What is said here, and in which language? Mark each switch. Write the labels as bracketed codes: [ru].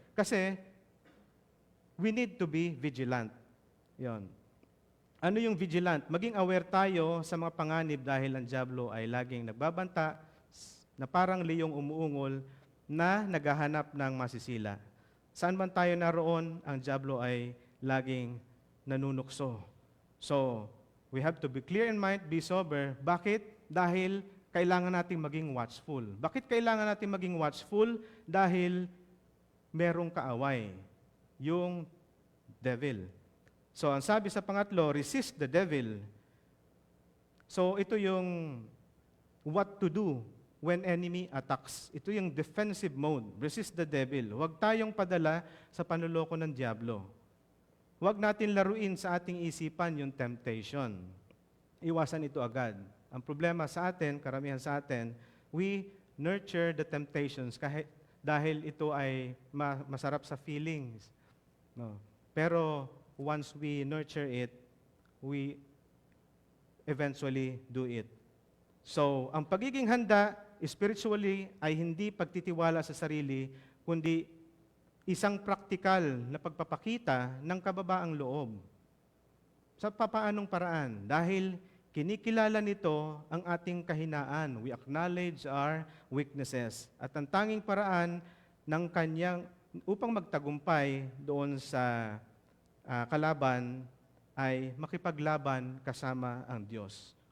[en] Kasi we need to be vigilant. Yon. [tl] Ano yung [en] vigilant? [tl] Maging aware tayo sa mga panganib dahil ang dyablo ay laging nagbabanta na parang liyong umuungol na naghahanap ng masisila. Saan man tayo naroon, ang dyablo ay laging nanunukso. [en] So, we have to be clear in mind, be sober. [tl] Bakit? Dahil kailangan nating maging watchful. Bakit kailangan nating maging watchful? Dahil merong kaaway, yung devil. So, ang sabi sa pangatlo, [en] resist the devil. So, [tl] ito yung [en] what to do when enemy attacks. [tl] Ito yung defensive mode. [en] Resist the devil. [tl] Huwag tayong padala sa panloloko ng diablo. Huwag natin laruin sa ating isipan yung temptation. Iwasan ito agad. Ang problema sa atin, karamihan sa atin, [en] we nurture the temptations [tl] dahil ito ay masarap sa feelings. No. [en] Pero once we nurture it, we eventually do it. [tl] So, ang pagiging handa spiritually ay hindi pagtitiwala sa sarili, kundi isang praktikal na pagpapakita ng kababaang loob. Sa papaanong paraan? Dahil kinikilala nito ang ating kahinaan. [en] We acknowledge our weaknesses. [tl] At ang tanging paraan ng kanyang upang magtagumpay doon sa kalaban ay makipaglaban kasama ang Diyos.